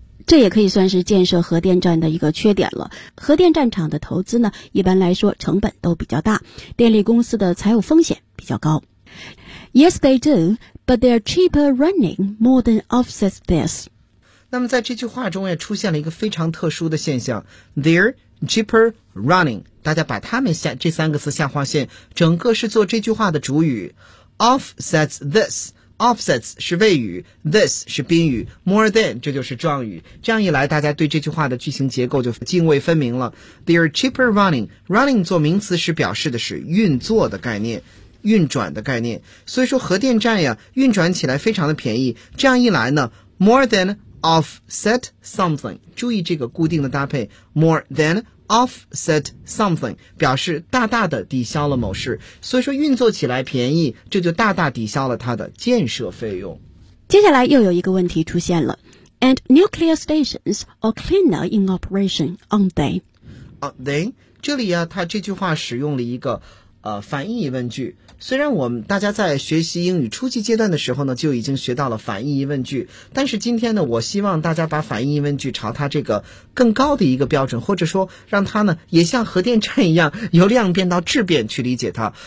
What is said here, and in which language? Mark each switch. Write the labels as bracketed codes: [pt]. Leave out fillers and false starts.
[zh] 这也可以算是建设核电站的一个缺点了。核电站厂的投资呢一般来说成本都比较大，电力公司的财务风险比较高。 [en] Yes they do but their cheaper running more than offsets this。 [zh] 那么在这句话中也出现了一个非常特殊的现象， [en] They're cheaper running， [zh] 大家把它们下这三个词下划线，整个是做这句话的主语。 [en] Offsets this， [zh] Offsets 是谓语， This 是宾语， More than 这就是状语。这样一来大家对这句话的句型结构就泾渭分明了。 [en] They're cheaper running， [zh] Running 做名词时表示的是运作的概念，运转的概念，所以说核电站呀运转起来非常的便宜。这样一来呢， [en] More thanoffset something， [zh] 注意这个固定的搭配， [en] more than offset something [zh] 表示大大的抵消了某事，所以说运作起来便宜，这就大大抵消了它的建设费用。接下来又有一个问题出现了， [en] and nuclear stations are cleaner in operation aren't they？ Aren't they？ [zh] 这里啊它这句话使用了一个反义疑问句，虽然我们大家在学习英语初级阶段的时候呢就已经学到了反义疑问句，但是今天呢我希望大家把反义疑问句朝它这个更高的一个标准，或者说让它呢也像核电站一样由量变到质变去理解它。